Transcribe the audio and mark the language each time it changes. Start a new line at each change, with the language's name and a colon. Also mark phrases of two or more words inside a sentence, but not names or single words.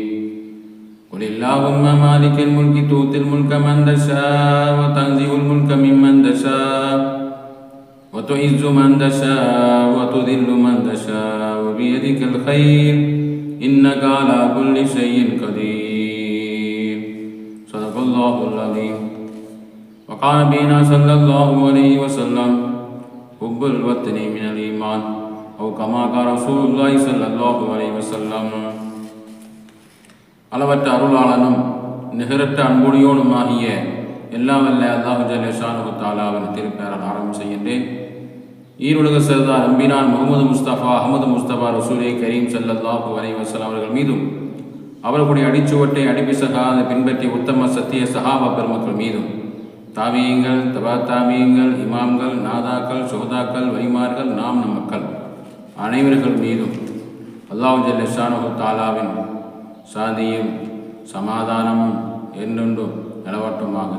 Arabic: قل اللهم مالك الملك تؤتي الملك من تشاء وتنزع الملك ممن تشاء وتعز من تشاء وتذل من تشاء بيدك الخير إنك على كل شيء قدير. صدق الله العظيم. وقال نبينا صلى الله عليه وسلم حب الوطن من الإيمان أو كما قال رسول الله صلى الله عليه وسلم.
Tamil: அளவற்ற அருளாளனும் நிகரற்ற அன்புடையோனுமாகிய எல்லாம் வல்ல
Arabic: الله جل شانه
Tamil: தஆலாவின் திருப்பெயரால் ஆரம்பம் செய்கின்றேன். ஈருலக சர்தார் அம்பினான் முகமது முஸ்தபா அஹமது முஸ்தபா ரசூலே கரீம்
Arabic: صلى الله عليه وسلم
Tamil: அவர்கள் மீதும் அவர்களுடைய அடிச்சுவட்டை அடிப்பிசகாத பின்பற்றி உத்தம சத்திய சஹாபா பெருமக்கள் மீதும் தாபியீங்கள் தபா தாபியீங்கள் இமாம்கள் நாதாக்கள் சுஹதாக்கள் வலிமார்கள் நம் மக்கள் அனைவர்கள் மீதும்
Arabic: الله جل شانه
Tamil: தஆலாவின் சாந்தியும் சமாதானமும் என்றென்றும் நிலவட்டுமாகுக.